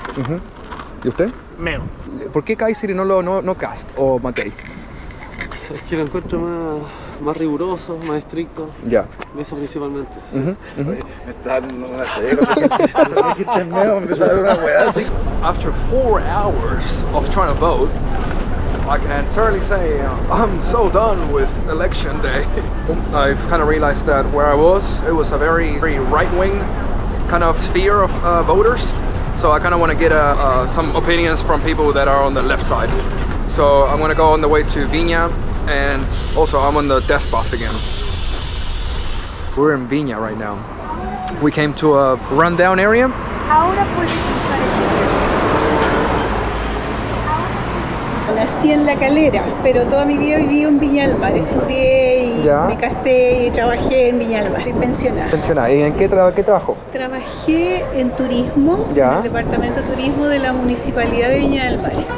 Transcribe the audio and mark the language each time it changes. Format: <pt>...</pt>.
<es>Seguridad. ¿Y usted? Meo. ¿Por qué Kaiser y no Cast o Matei? Es que lo encuentro más riguroso, más estricto. Ya. Eso principalmente. Me está dando una ceguera. Dijiste medio, me empezó a dar una weá así.</es> <en>After 4 hours of trying to vote, I can certainly say I'm so done with election day. I've kind of realized that where I was, it was a very right-wing kind of sphere of voters. So I kind of want to get some opinions from people that are on the left side. So I'm gonna go on the way to Viña, and also I'm on the death bus again. We're in Viña right now. We came to a rundown area.</en> <es>Nací en La Calera, pero toda mi vida viví en Viña del Mar. Estudié y me casé y trabajé en Viña del Mar. Estoy pensionada. Pensionada. ¿Y en qué trabajó? Trabajé en turismo, en el departamento de turismo de la Municipalidad de Viña del Mar.</es>